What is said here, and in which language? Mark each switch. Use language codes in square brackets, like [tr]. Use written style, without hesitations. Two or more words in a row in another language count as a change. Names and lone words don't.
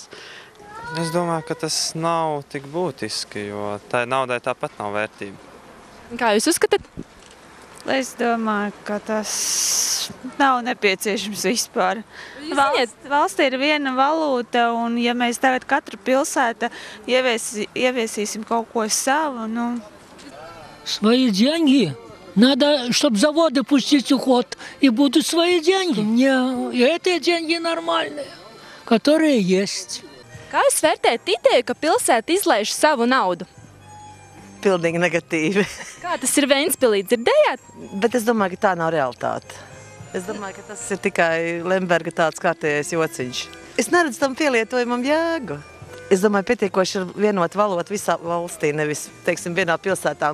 [lv] Es domāju, ka tas nav tik būtiski, jo tai naudai tāpat nav vērtība. Kā jūs uzskatāt? Es domāju, ka tas nav nepieciešams vispār. Valstī ir viena valūta, un ja mēs tagad katra pilsēta ieviesīsim kaut ko savu, [ru] Свои деньги. Надо, чтобы заводы пустить в ход, и будут свои деньги. И эти деньги нормальные, которые есть. [lv] Kā jūs vērtējat ideju, ka pilsēta izlaiž savu naudu? Pilnīgi negatīvi. Kā tas ir Ventspilī, dzirdējāt? Bet es domāju, ka tā nav realitāte. Es domāju, ka tas ir tikai Lemberga tāds kārtējais jociņš. Es neredzu tam pielietojumam jēgu. Es domāju, pietiekoši ir vienota valoda visā valstī, nevis, teiksim, vienā pilsētā.